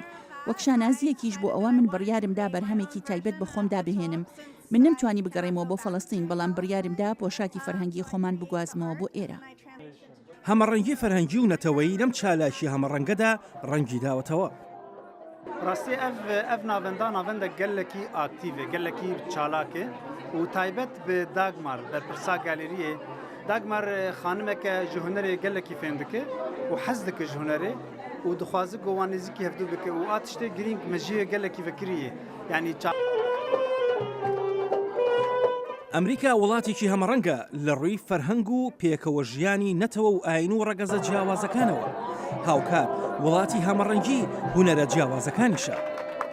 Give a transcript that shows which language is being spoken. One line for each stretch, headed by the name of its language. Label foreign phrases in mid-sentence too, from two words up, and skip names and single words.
Central Kurdish: وەک شانازیەکیش بۆ ئەوە من بڕیارمدا بەرهەمێکی تایبەت بە خۆمدا بهێنم. من نەمتوانی بگەڕێمەوە بۆ فەڵەستین بەڵام بڕیارمدا پۆشاکی فەرهەنگی خۆمان بگوازمەوە بۆ ئێرە. هەمەڕەنگی فەرهەنگی و نەتەوەیی لەم چالاکی هەمەڕەنگەدا ڕەنگی داوەتەوە.
Kurdish: ڕاستی ئەv navenda navenda gelekî aktive gelekî çalakê û taybet bi Dagmar berpirsa galeriyê Dagmar xanimeke ji hunerê gelekî fêm dike û hez dike ji hunerê û dixwaze gowan nêzîkî hevdû bike û a tiştê girîng mejiyê gelekî vekiriye yanî
Central Kurdish: ئەمریکا وڵاتێکی هەمەڕەنگە لە ڕووی فەرهەنگ و پێکەوە ژیانی نەتەوە و ئاین و ڕەگەزە جیاوازەکانەوە. هاوکات وڵاتی هەمەڕەنگی هونەرە جیاوازەکانیشە.